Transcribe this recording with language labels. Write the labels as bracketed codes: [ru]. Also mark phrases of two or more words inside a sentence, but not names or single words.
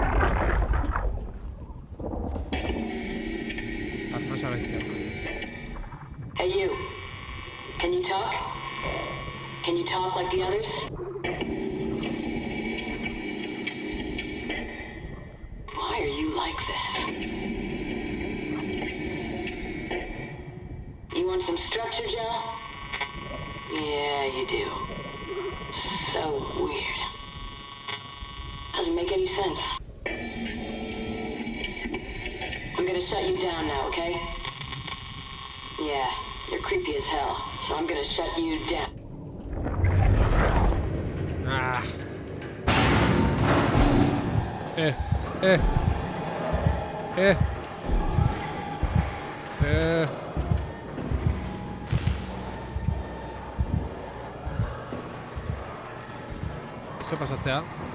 [eu] Arnasa gaizki hartzen. [en] Hey, you. Can you talk? Can you talk like the others? Why are you like this? You want some structure, Joe? Yeah, you do. So weird. Doesn't make any sense. I'm gonna shut you down now, okay? Yeah, you're creepy as hell, so I'm gonna shut you down. [eu] Ah. Zer pasatzea?